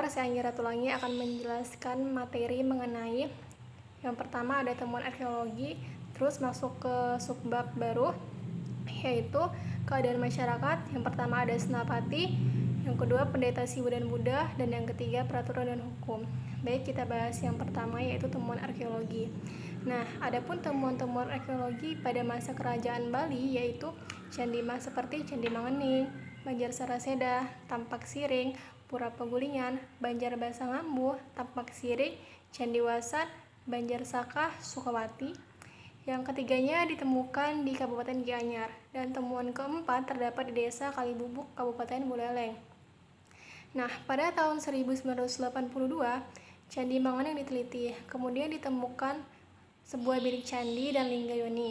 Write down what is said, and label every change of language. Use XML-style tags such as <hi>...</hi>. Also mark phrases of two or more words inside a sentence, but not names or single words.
<id>Saya Anggi Ratulangi akan menjelaskan materi mengenai yang pertama ada temuan arkeologi, terus masuk ke subbab baru, yaitu keadaan masyarakat. Yang pertama ada senapati, yang kedua pendeta Siwa dan Buddha, dan yang ketiga peraturan dan hukum. Baik, kita bahas yang pertama yaitu temuan arkeologi. Nah, adapun temuan-temuan arkeologi pada masa kerajaan Bali yaitu Candi Mas seperti Candi Mangening, Banjar Saraseda, Tampak Siring, Pura Pegulingan, Banjar Basangambu, Tampak Siring, Candi Wasan, Banjar Saka, Sukawati. Yang ketiganya ditemukan di Kabupaten Gianyar, dan temuan keempat terdapat di Desa Kalibubuk, Kabupaten Buleleng. Nah, pada tahun 1982, Candi Mangening diteliti, kemudian ditemukan sebuah bilik candi dan linggayoni.</id>